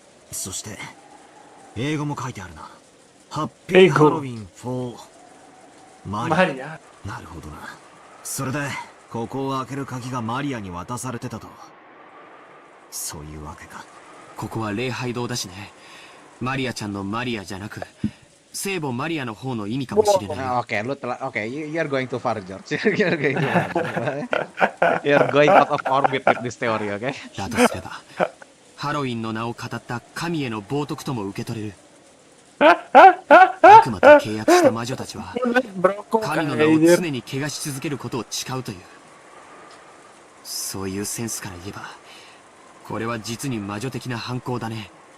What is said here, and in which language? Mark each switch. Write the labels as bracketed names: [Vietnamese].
[Japanese] そして英語も書いてあるな。ハッピーハロウィン [English] for [Japanese] マリア。なるほどな。それでここを開ける鍵がマリアに渡されてたと。そういうわけか。ここは礼拝堂だしね。マリアちゃんのマリアじゃなく聖母マリアの方の意味かもしれない。 [Indonesian] Oke, lu telah. [English] Oke, you're going too far, George. You're going too far. You're going out of orbit with this theory, okay? [Japanese] だとすればハロウィンの名を語った神への冒涜とも受け取れる。悪魔と契約した魔女たちは神の名を常に汚し続けることを誓うという。そういうセンスから言えばこれは実に魔女的な犯行だね。